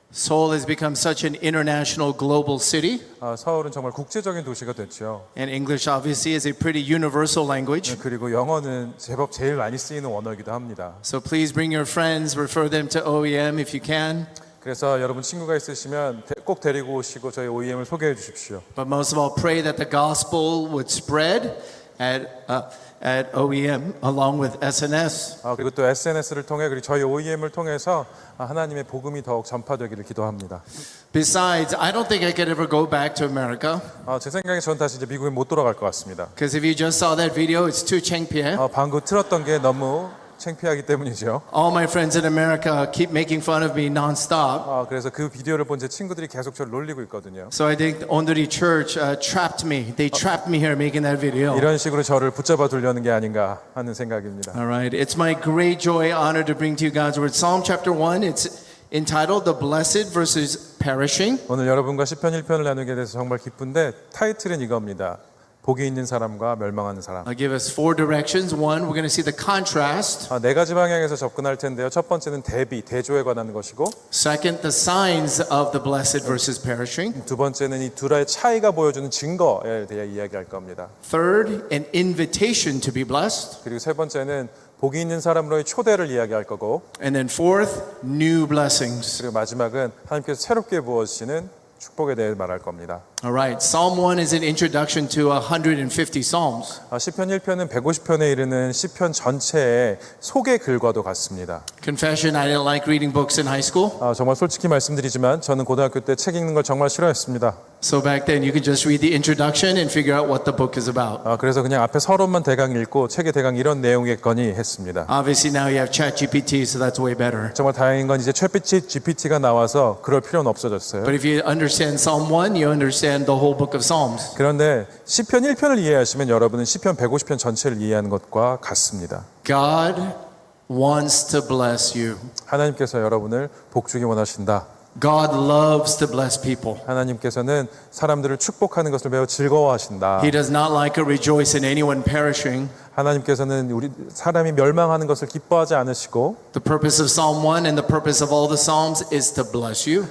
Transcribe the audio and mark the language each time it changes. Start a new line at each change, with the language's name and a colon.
English: Seoul has become such an international global city.
Korean: 서울은 정말 국제적인 도시가 됐죠.
English: And English obviously is a pretty universal language.
Korean: 그리고 영어는 제법 제일 많이 쓰이는 언어이기도 합니다.
English: So please bring your friends, refer them to OEM if you can.
Korean: 그래서 여러분 친구가 있으시면 꼭 데리고 오시고 저희 OEM을 소개해 주십시오.
English: But most of all, pray that the gospel would spread at OEM along with SNS.
Korean: 그리고 또 SNS를 통해 그리고 저희 OEM을 통해서 하나님의 복음이 더욱 전파되기를 기도합니다.
English: Besides, I don't think I could ever go back to America.
Korean: 제 생각에 전 다시 이제 미국에 못 돌아갈 것 같습니다.
English: Because if you just saw that video, it's too 창피해.
Korean: 방금 틀었던 게 너무 창피하기 때문이죠.
English: All my friends in America keep making fun of me nonstop.
Korean: 그래서 그 비디오를 본 제 친구들이 계속 저를 놀리고 있거든요.
English: So I think Ondori Church trapped me. They trapped me here making that video.
Korean: 이런 식으로 저를 붙잡아 두려는 게 아닌가 하는 생각입니다.
English: All right, it's my great joy, honor to bring to you God's word. Psalm chapter 1, it's entitled The Blessed versus Perishing.
Korean: 오늘 여러분과 시편 1편을 나누게 돼서 정말 기쁜데 타이틀은 이겁니다. 복이 있는 사람과 멸망하는 사람.
English: I'll give us 4 directions. One, we're going to see the contrast.
Korean: 네 가지 방향에서 접근할 텐데요. 첫 번째는 대비, 대조에 관한 것이고,
English: Second, the signs of the blessed versus perishing.
Korean: 두 번째는 이 둘의 차이가 보여주는 증거에 대해 이야기할 겁니다.
English: Third, an invitation to be blessed.
Korean: 그리고 세 번째는 복이 있는 사람으로의 초대를 이야기할 거고,
English: And then fourth, new blessings.
Korean: 그리고 마지막은 하나님께서 새롭게 부어주시는 축복에 대해 말할 겁니다.
English: All right, Psalm 1 is an introduction to 150 Psalms.
Korean: 시편 1편은 150편에 이르는 시편 전체의 소개 글과도 같습니다.
English: Confession, I didn't like reading books in high school.
Korean: 정말 솔직히 말씀드리지만 저는 고등학교 때 책 읽는 걸 정말 싫어했습니다.
English: So back then you could just read the introduction and figure out what the book is about.
Korean: 그래서 그냥 앞에 서론만 대강 읽고 책에 대강 이런 내용이겠거니 했습니다.
English: Obviously now you have ChatGPT, so that's way better.
Korean: 정말 다행인 건 이제 챗 GPT가 나와서 그럴 필요는 없어졌어요.
English: But if you understand Psalm 1, you understand the whole book of Psalms.
Korean: 그런데 시편 1편을 이해하시면 여러분은 시편 150편 전체를 이해하는 것과 같습니다.
English: God wants to bless you.
Korean: 하나님께서 여러분을 복주기 원하신다.
English: God loves to bless people.
Korean: 하나님께서는 사람들을 축복하는 것을 매우 즐거워하신다.
English: He does not like or rejoice in anyone perishing.
Korean: 하나님께서는 우리 사람이 멸망하는 것을 기뻐하지 않으시고
English: The purpose of Psalm 1 and the purpose of all the Psalms is to bless you.